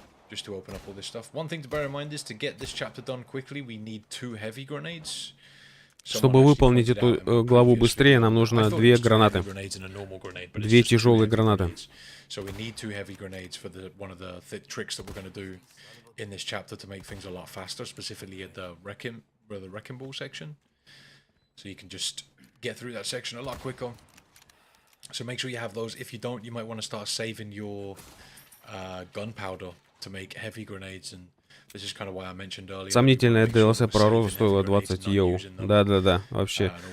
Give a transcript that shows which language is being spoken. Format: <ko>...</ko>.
<en>Just to open up all this stuff. One thing to bear in mind is to get this chapter done quickly, we need 2 heavy grenades.</en> <ru>Чтобы выполнить эту главу быстрее, нам нужно 2 гранаты. 2 тяжелые гранаты.</ru> <en>So we need 2 heavy grenades for one of the tricks that we're going to do in this chapter to make things a lot faster, specifically at the wrecking ball section. so you can just get through that section a lot quicker. So make sure you have those. If you don't, you might want to start saving your gunpowder to make heavy grenades, and this is kind of why I mentioned earlier.</en> <ru>Сомнительная DLC про Розу стоила 20 евро. Да-да-да, вообще.</ru>